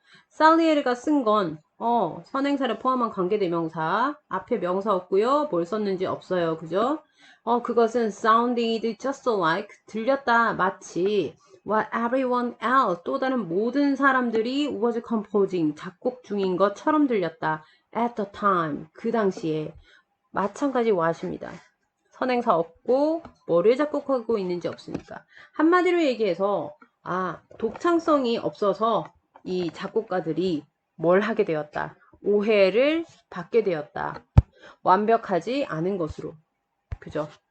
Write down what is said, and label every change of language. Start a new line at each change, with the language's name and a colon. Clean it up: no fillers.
Korean: 살리에르가 쓴 건, 선행사를 포함한 관계대명사, 앞에 명사 없고요. 뭘 썼는지 없어요. 그죠? 그것은
English: sounded just like,
Korean: 들렸다, 마치
English: what everyone else,
Korean: 또 다른 모든 사람들이
English: was composing,
Korean: 작곡 중인 것처럼 들렸다.
English: at the time,
Korean: 그 당시에. 마찬가지 what입니다. 선행사 없고 뭐를 작곡하고 있는지 없으니까. 한마디로 얘기해서 독창성이 없어서 이 작곡가들이 뭘 하게 되었다. 오해를 받게 되었다. 완벽하지 않은 것으로. 그죠?